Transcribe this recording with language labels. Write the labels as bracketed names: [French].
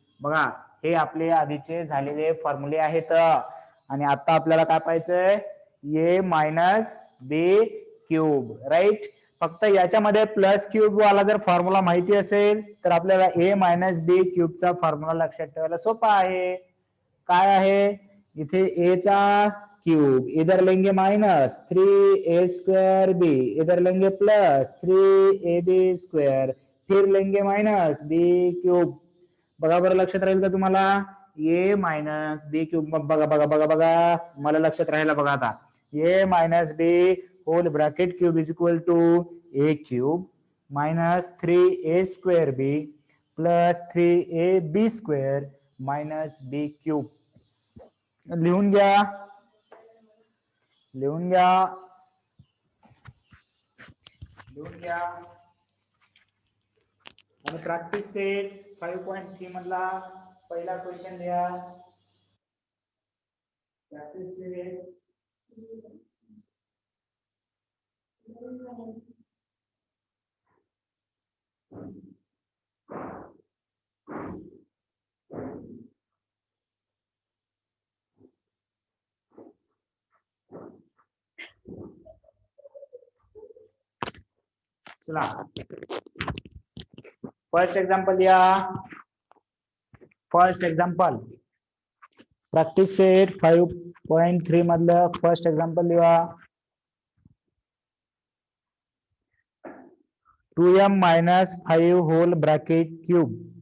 [Marathi] बघा हे आपले आधीचे झालेले फॉर्म्युले आहेत आणि आता आपल्याला काय पाहायचंय ए मायनस बी क्यूब. राईट. फक्त याच्यामध्ये प्लस क्यूब वाला जर फॉर्म्युला माहिती असेल तर आपल्याला ए मायनस बी क्यूबचा फॉर्म्युला लक्षात ठेवायला सोपा आहे. काय आहे इथे [Hindi] ए चा क्यूब इधर लेंगे माइनस 3a स्क्वायर बी इधर लेंगे प्लस 3ab स्क्वायर फिर लेंगे माइनस बी क्यूब. [Marathi] बघा बरं लक्षात राहील का तुम्हाला ए मायनस बी क्यूब. बघा बघा बघा बघा मला लक्षात राहिला बघा आता [English] A minus B whole bracket cube is equal to A cube minus 3a square B plus 3ab square minus B cube. [Marathi] लिहून घ्या लिहून घ्या लिहून घ्या. आणि प्रॅक्टिस सेट 5.3 मधला पहिला क्वेश्चन लिहा. प्रॅक्टिस सेट चला फर्स्ट एग्जांपल लिहा. फर्स्ट एग्जांपल प्रॅक्टिस सेट 5.3 मधलं फर्स्ट एग्जांपल लिहा. [English] 2m minus 5 whole bracket cube.